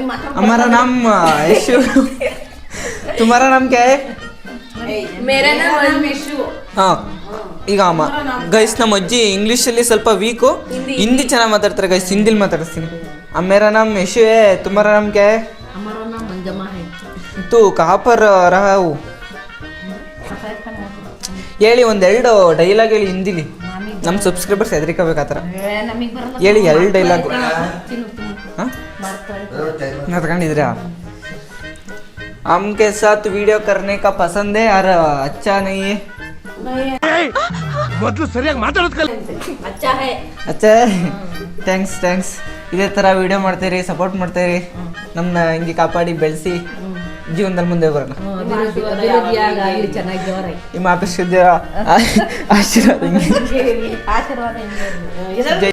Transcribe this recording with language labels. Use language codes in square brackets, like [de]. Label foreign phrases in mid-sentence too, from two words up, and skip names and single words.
[hi] हमारा नाम यशु, तुम्हारा नाम क्या है? मेरा नाम यशु. [kn] ಹಾಂ, ಈಗ ಅಮ್ಮ ಗೈಸ್ ನಮ್ಮ ಅಜ್ಜಿ ಇಂಗ್ಲೀಷಲ್ಲಿ ಸ್ವಲ್ಪ ವೀಕು, ಹಿಂದಿ ಚೆನ್ನಾಗಿ ಮಾತಾಡ್ತಾರೆ ಗೈಸ್. ಹಿಂದಿಲಿ ಮಾತಾಡಿಸ್ತೀನಿ. [hi] मेरा नाम यशु है, तुम्हारा नाम क्या है? हमारा नाम मंजमा है. तू कहाँ पर रहा हूँ? [kn] ಹೇಳಿ ಒಂದೆರಡು ಡೈಲಾಗ್ ಹೇಳಿ ಹಿಂದಿಲಿ. ನಮ್ಮ ಸಬ್ಸ್ಕ್ರೈಬರ್ಸ್ ಹೆದರಿಕೋಬೇಕು ಆ ಥರ ಹೇಳಿ. 2 ಡೈಲಾಗ್ ಹಾಂ ನಡ್ಕೊಂಡಿದ್ದೀರಾ? [hi] हमके साथ वीडियो करने का पसंद है और अच्छा नहीं है? [kn] ಮೊದಲು ಸರಿಯಾಗಿ ಮಾತಾಡೋದು ಕಲಿ. [hi] अच्छा है. अच्छा, [kn] ಥ್ಯಾಂಕ್ಸ್. ಇದೇ ಥರ ವಿಡಿಯೋ ಮಾಡ್ತೀರಿ, ಸಪೋರ್ಟ್ ಮಾಡ್ತೀರಿ, ನಮ್ಮನ್ನ ಹಿಂಗೆ ಕಾಪಾಡಿ ಬೆಳೆಸಿ ಜೀವನದಲ್ಲಿ ಮುಂದೆ ಬರೋಣ. ಅಭಿವೃದ್ಧಿಯಾಗಲಿ ಚೆನ್ನಾಗಿ ಜೋರಾಗಿ. ನಿಮ್ಮ ಆಶೀರ್ವಾದ ಹಿಂಗೆ ಆಶೀರ್ವಾದ ಹಿಂಗೆ ಇರ್ಲಿ.